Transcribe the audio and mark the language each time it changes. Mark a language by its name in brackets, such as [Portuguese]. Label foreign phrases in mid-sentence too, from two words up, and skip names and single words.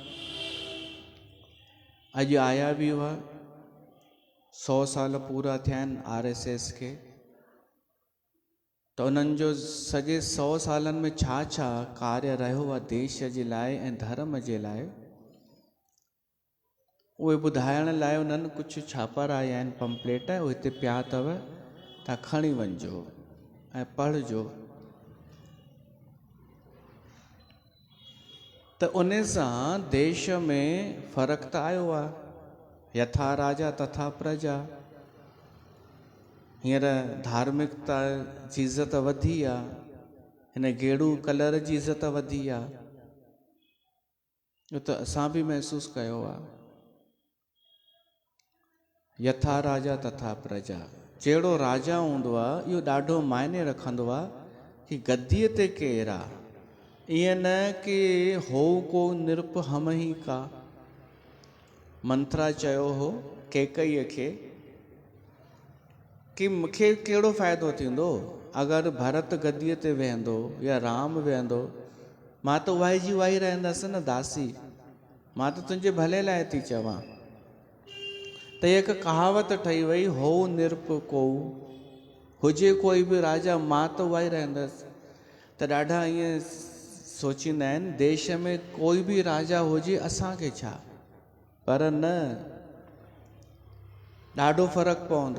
[Sindhi] अॼु आया बि हुआ, 100 साल पूरा थिया आहिनि RSS खे, त उन्हनि जो सॼे 100 सालनि में छा छा कार्य रहियो आहे देश जे लाइ ऐं धर्म जे लाइ, उहे ॿुधाइण लाइ उन्हनि कुझु छापाराया आहिनि, पंपलेट उहे हिते पिया अथव, तव्हां खणी वञिजो ऐं पढ़िजो। त उन सां देश में फ़र्क़ु त आयो आहे, [Sanskrit] यथा राजा तथा प्रजा। [Sindhi] हींअर धार्मिकता जी इज़त वधी आहे, हिन गेड़ू कलर जी इज़त वधी आहे, इहो त असां बि महसूसु कयो आहे। [Sanskrit] यथा राजा तथा प्रजा, [Sindhi] जहिड़ो राजा हूंदो आहे इहो ॾाढो मायने रखंदो आहे कि गद्दीअ ते केरु आहे। ईअं न कि हो को निरप हम ही का। मंत्रा चयो हो कैकईअ खे कि मूंखे कहिड़ो फ़ाइदो थींदो अगरि भरत गद्दीअ ते वेहंदो या राम वेहंदो, मां त उहा जी उहा ई रहंदसि न दासी, मां त तुंहिंजे भले लाइ थी चवां। त हिक कहावत ठही वई, हो निरप को, हुजे कोई बि राजा मां त उहा ई रहंदसि। त ॾाढा ईअं सोचींदा आहिनि देश में कोई बि राजा हुजे असांखे छा, पर न, ॾाढो फ़र्क़ु पवंदो।